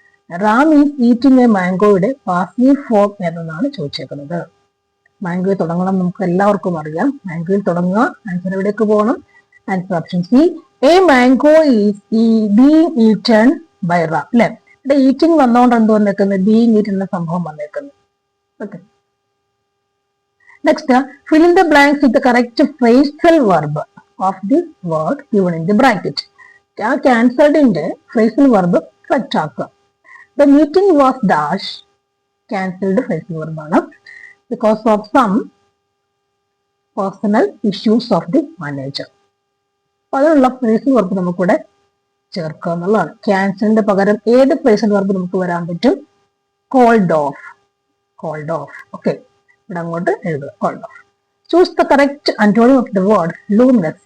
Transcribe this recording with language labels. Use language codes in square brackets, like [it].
[en] Ram is eating a mangoയുടെ passive form [ml] ഏതെന്നാണ് ചോദിച്ചേക്കുന്നത്. മാംഗോയിൽ തുടങ്ങണം, നമുക്ക് എല്ലാവർക്കും അറിയാം. മാംഗോയിൽ തുടങ്ങുക. ആൻസർ എവിടേക്ക് പോകണം? [en] Answer option C a mango is being eaten by Ram അല്ലെ. [ml] ഇവിടെ ഈറ്റിംഗ് വന്നോണ്ട് എന്ത് വന്നേക്കുന്നത്? ബീങ് ഈറ്റ് എന്ന സംഭവം വന്നേക്കുന്നത്. Okay. [en] Next, fill in the blanks with the correct phrasal verb of the word given in the bracket. ആ ക്യാൻസൽഡിന്റെ phrasal verb correct [ml] ആക്കുക. [en] The meeting was dash. Cancelled phrasal verb ആണ്. Because of some personal issues of the manager. [ml] അപ്പൊ അതിനുള്ള phrasal verb നമുക്കിവിടെ ചേർക്കുക എന്നുള്ളതാണ്. ക്യാൻസലിന്റെ പകരം ഏത് phrasal verb നമുക്ക് വരാൻ പറ്റും? [en] Called off. Called off. Okay. [ml] ഇവിടെ അങ്ങോട്ട് എഴുതുക. [en] Called off. Choose the correct antonym of the word luminous.